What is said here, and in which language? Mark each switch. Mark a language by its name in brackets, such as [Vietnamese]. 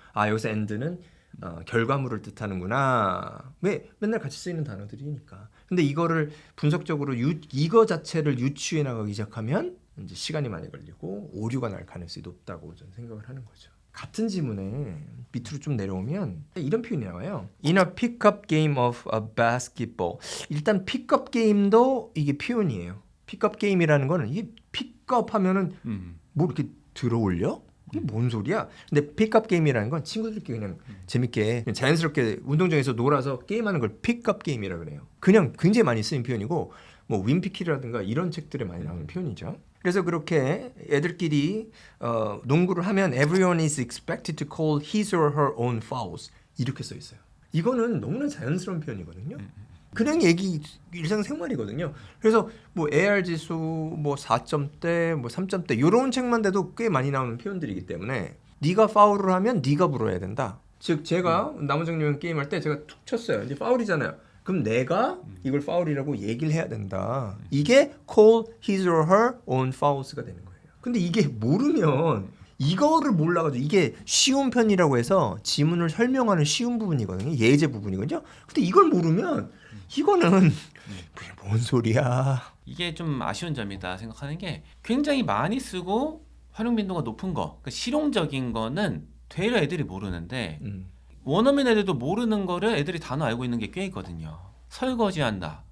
[Korean] 여기서 end는 결과물을 뜻하는구나. 왜 맨날 같이 쓰이는 단어들이니까. 근데 이거를 분석적으로 이거 자체를 유추해 나가기 시작하면 이제 시간이 많이 걸리고 오류가 날 가능성이 높다고 저는 생각을 하는 거죠. 같은 지문에 밑으로 좀 내려오면 이런 표현이 나와요. [English] In a pickup game of a basketball. [Korean] 일단 픽업 게임도 이게 표현이에요. 픽업 게임이라는 거는 이게 픽업 하면은 뭐 이렇게 들어올려? 이게 뭔 소리야? 근데 픽업 게임이라는 건 친구들끼리 그냥 재밌게 그냥 자연스럽게 운동장에서 놀아서 게임하는 걸 픽업 게임이라 그래요. 그냥 굉장히 많이 쓰인 표현이고 뭐 윈피키라든가 이런 책들에 많이 나오는 표현이죠. 그래서 그렇게 애들끼리 농구를 하면 [English] everyone is expected to call his or her own fouls [Korean] 이렇게 써 있어요. 이거는 너무나 자연스러운 표현이거든요. 그냥 얘기 일상생활이거든요. 그래서 뭐 AR 지수 뭐 4점대 뭐 3점대 이런 책만 돼도 꽤 많이 나오는 표현들이기 때문에 네가 파울을 하면 네가 불어야 된다. 즉 제가 남원장님 게임할 때 제가 툭 쳤어요. 이제 파울이잖아요. 그럼 내가 이걸 파울이라고 얘기를 해야 된다. 이게 [English] call his or her own fouls [Korean] 가 되는 거예요. 근데 이게 모르면 이거를 몰라가지고 이게 쉬운 편이라고 해서 지문을 설명하는 쉬운 부분이거든요. 예제 부분이거든요. 근데 이걸 모르면 이거는 뭔 소리야. 이게 좀 아쉬운 점이다 생각하는 게 굉장히 많이 쓰고 활용 빈도가 높은 거, 그러니까 실용적인 거는 되려 애들이 모르는데 원어민 애들도 모르는 거를 애들이 단어 알고 있는 게 꽤 있거든요. 설거지한다.